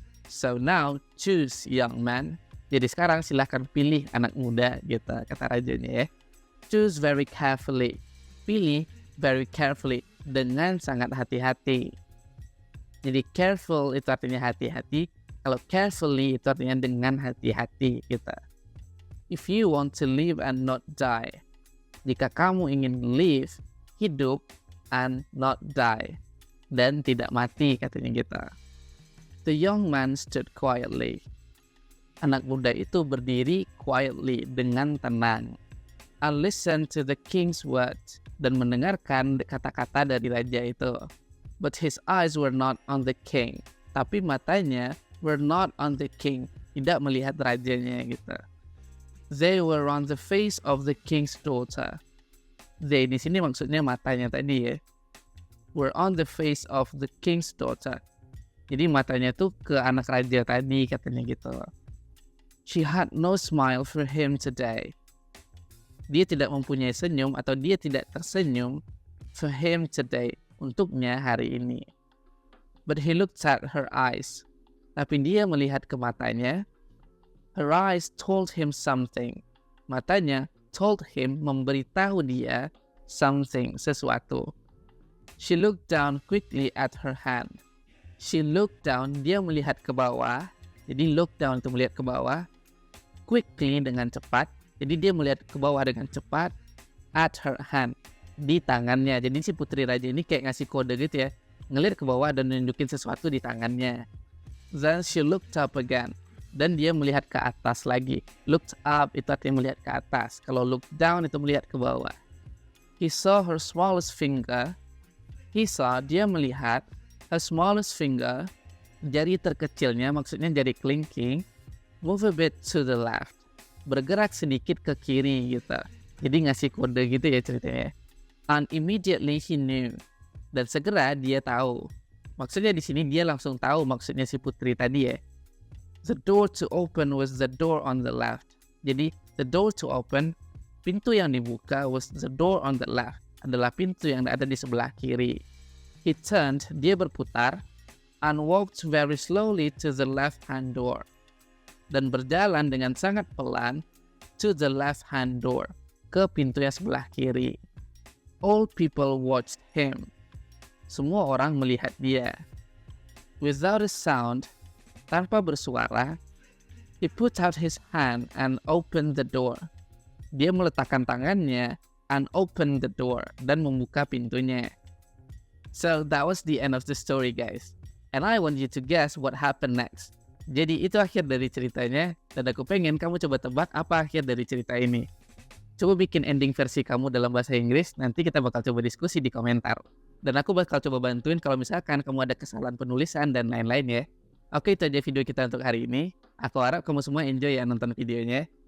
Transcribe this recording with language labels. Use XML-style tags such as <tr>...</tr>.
<en>So now, choose young man.</en> <id>Jadi sekarang silahkan pilih anak muda gitu, kata rajanya ya.</id> <en>Choose very carefully.</en> <id>Pilih</id> <en>very carefully,</en> <id>dengan sangat hati-hati. Jadi careful itu artinya hati-hati. Kalau carefully itu artinya dengan hati-hati gitu.</id> <en>If you want to live and not die.</en> <id>Jika kamu ingin live, hidup,</id> <en>and not die,</en> <id>dan tidak mati katanya gitu.</id> <en>The young man stood quietly.</en> <id>Anak muda itu berdiri quietly, dengan tenang.</id> <en>And listened to the king's words,</en> <id>dan mendengarkan kata-kata dari raja itu.</id> <en>But his eyes were not on the king.</en> <id>Tapi matanya</id> <en>were not on the king.</en> <id>Tidak melihat rajanya gitu.</id> <en>They were on the face of the king's daughter. They</en> <id>di sini maksudnya matanya tadi ya.</id> <en>Were on the face of the king's daughter.</en> <id>Jadi matanya tuh ke anak raja tadi katanya gitu.</id> <en>She had no smile for him today.</en> <id>Dia tidak mempunyai senyum atau dia tidak tersenyum</id> <en>for him today,</en> <id>untuknya hari ini.</id> <en>But he looked at her eyes.</en> <id>Tapi dia melihat ke matanya.</id> <en>Her eyes told him something. Matanya told him,</en> <id>memberitahu dia</id> <en>something,</en> <id>sesuatu.</id> <en>She looked down quickly at her hand. She looked down,</en> <id>dia melihat ke bawah. Jadi look down itu melihat ke bawah. Quickly dengan cepat. Jadi dia melihat ke bawah dengan cepat.</id> <en>At her hand,</en> <id>di tangannya. Jadi si putri raja ini kayak ngasih kode gitu ya. Ngelihat ke bawah dan nunjukin sesuatu di tangannya.</id> <en>Then she looked up again.</en> <id>Dan dia melihat ke atas lagi. Looked up itu artinya melihat ke atas. Kalau look down itu melihat ke bawah.</id> <en>He saw her smallest finger.</en> <id>Dia melihat</id> <en>her smallest finger,</en> <id>jari terkecilnya, maksudnya jari kelingking,</id> <en>move a bit to the left,</en> <id>bergerak sedikit ke kiri gitu. Jadi ngasih kode gitu ya ceritanya.</id> <en>And immediately he knew,</en> <id>dan segera dia tahu. Maksudnya di sini dia langsung tahu maksudnya si putri tadi ya.</id> <en>The door to open was the door on the left.</en> <id>Jadi</id> <en>the door to open,</en> <id>pintu yang dibuka,</id> <en>was the door on the left,</en> <id>adalah pintu yang ada di sebelah kiri.</id> <en>He turned,</en> <id>dia berputar,</id> <en>and walked very slowly to the left-hand door.</en> <id>Dan berjalan dengan sangat pelan</id> <en>to the left-hand door,</en> <id>ke pintu yang sebelah kiri.</id> <en>All people watched him.</en> <id>Semua orang melihat dia.</id> <en>Without a sound,</en> <id>tanpa bersuara,</id> <en>he put out his hand and opened the door.</en> <id>Dia meletakkan tangannya</id> <en>and opened the door,</en> <id>dan membuka pintunya.</id> <en>So that was the end of the story, guys. And I want you to guess what happened next.</en> <id>Jadi itu akhir dari ceritanya, dan aku pengen kamu coba tebak apa akhir dari cerita ini. Coba bikin ending versi kamu dalam bahasa Inggris, nanti kita bakal coba diskusi di komentar. Dan aku bakal coba bantuin kalau misalkan kamu ada kesalahan penulisan dan lain-lain ya. Oke, itu aja video kita untuk hari ini. Aku harap kamu semua enjoy ya nonton videonya.</id>